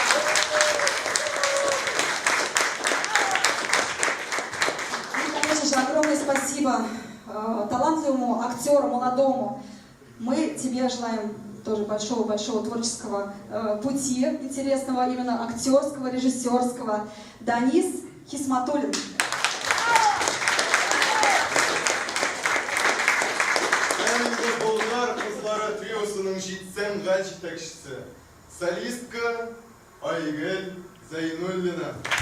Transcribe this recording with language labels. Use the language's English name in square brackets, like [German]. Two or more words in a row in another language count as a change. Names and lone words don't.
[Russian] И, конечно же, огромное спасибо талантливому актеру, молодому. Мы тебе желаем тоже большого-большого творческого пути, интересного, именно актерского, режиссерского. Данис Хисматуллин. [Tatar] Булгар Казлары триосының жетсен ға жетекшісі, солистка Айгуль Зайнуллина.